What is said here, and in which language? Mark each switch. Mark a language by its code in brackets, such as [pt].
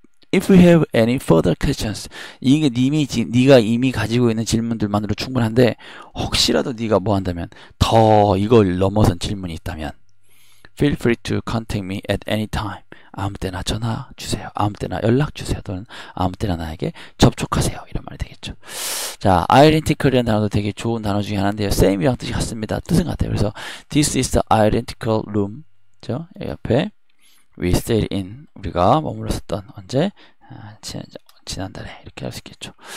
[en] If you have any further questions, [ko] 이게 네가 이미 가지고 있는 질문들만으로 충분한데 혹시라도 네가 뭐 한다면 더 이걸 넘어선 질문이 있다면 [en] feel free to contact me at any time. [ko] 아무 때나 전화 주세요. 아무 때나 연락 주세요. 또는 아무 때나 나에게 접촉하세요. 이런 말이 되겠죠. 자, identical이라는 단어도 되게 좋은 단어 중에 하나인데요. same이랑 뜻이 같습니다. 뜻은 같아요. 그래서 [en] this is the identical room. [ko] 그죠? 옆에 [en] we stayed in. [ko] 우리가 머물렀었던 언제? 지난달에 이렇게 할 수 있겠죠.